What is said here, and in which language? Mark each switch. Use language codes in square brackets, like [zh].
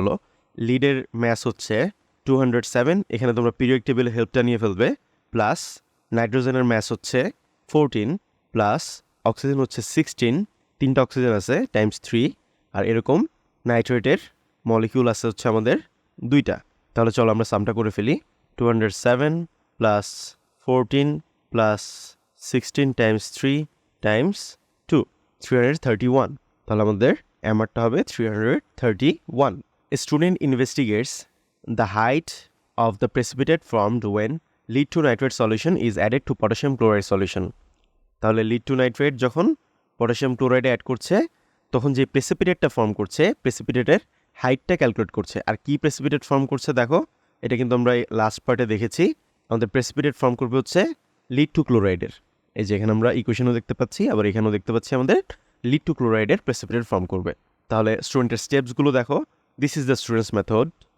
[bn] চলো, লিডের ম্যাস হচ্ছে 207, এখানে তোমরা পিরিয়ডিক টেবিলের হেল্পটা নিয়ে ফেলবে, প্লাস নাইট্রোজেনের ম্যাস হচ্ছে 14, প্লাস অক্সিজেন হচ্ছে 16, 3টা অক্সিজেন আছে টাইমস 3, আর এরকম নাইট্রেটের মলিকিউল আছে হচ্ছে আমাদের 2টা। তাহলে চলো আমরা সামটা করে ফেলি, 207 প্লাস 14 প্লাস 16 টাইমস 3 টাইমস 2, 331। তাহলে আমাদের MRটা হবে 331। [en] A student investigates the height of the precipitate formed when lead to nitrate solution is added to potassium chloride solution. [bn] তাহলে লিড টু নাইট্রেট যখন পটাশিয়াম ক্লোরাইডে অ্যাড করছে তখন যে প্রেসিপিটেটটা ফর্ম করছে প্রেসিপিটেটের হাইটটা ক্যালকুলেট করছে। আর কি প্রেসিপিটেট ফর্ম করছে দেখো, এটা কিন্তু আমরা লাস্ট পার্টে দেখেছি, আমাদের প্রেসিপিটেট ফর্ম করবে হচ্ছে লিড টু ক্লোরাইডের। এই যে এখানে আমরা ইকুয়েশনও দেখতে পাচ্ছি, আবার এখানেও দেখতে পাচ্ছি আমাদের লিড টু ক্লোরাইডের প্রেসিপিটেট ফর্ম করবে। তাহলে স্টুডেন্টের স্টেপসগুলো দেখো, [en] This is the students method.